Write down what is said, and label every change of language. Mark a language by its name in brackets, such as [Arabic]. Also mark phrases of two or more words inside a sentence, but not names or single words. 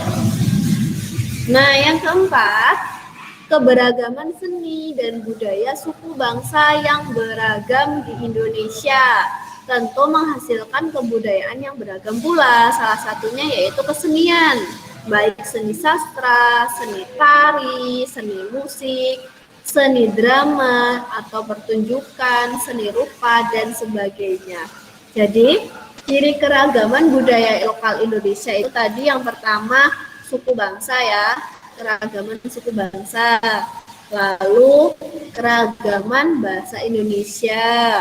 [Indonesian] Nah, yang keempat, keberagaman seni dan budaya suku bangsa yang beragam di Indonesia tentu menghasilkan kebudayaan yang beragam pula. Salah satunya yaitu kesenian, baik seni sastra, seni tari, seni musik, seni drama atau pertunjukan, seni rupa, dan sebagainya. Jadi, ciri keragaman budaya lokal Indonesia itu tadi yang pertama, suku bangsa ya, keragaman suku bangsa. Lalu keragaman bahasa Indonesia.